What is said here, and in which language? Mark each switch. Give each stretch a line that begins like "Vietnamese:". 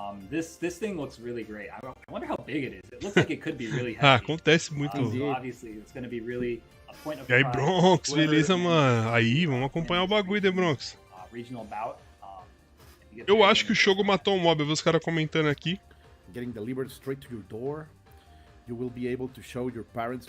English: This thing looks really great. I wonder how big it is. It looks like it could be really heavy.
Portuguese: Ah, acontece muito.
English: Obviously, it's going to be really a point of
Portuguese: E aí,
English: pride.
Portuguese: Bronx, beleza, mano? Aí, vamos acompanhar o bagulho, The Bronx.
English: Regional bout.
Portuguese: Eu acho que o Shogo matou o mob. Eu vi os caras comentando aqui.
English: Getting delivered straight to your door. You will be able to show your parents.